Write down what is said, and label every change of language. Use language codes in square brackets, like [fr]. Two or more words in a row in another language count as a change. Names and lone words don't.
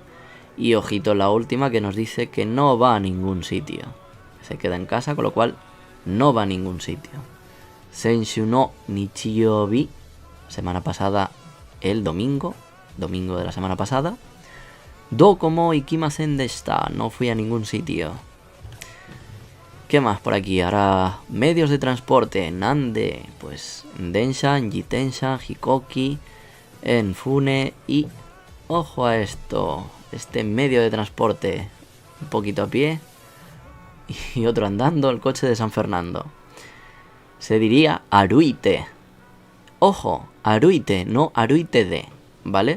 [es] Y ojito la última que nos dice que no va a ningún sitio, se queda en casa, con lo cual no va a ningún sitio. [ja] 先週の日曜日, [es] semana pasada, el domingo de la semana pasada. [ja] どこも行きませんでした, [es] no fui a ningún sitio. ¿Qué más por aquí? Ahora, medios de transporte. Nande, pues en densha, en jitensha, hikoki, en fune y... Ojo a esto, este medio de transporte. Un poquito a pie y otro andando, el coche de San Fernando. Se diría aruite. Ojo, aruite, no [ja] 歩いてで, [es] ¿vale?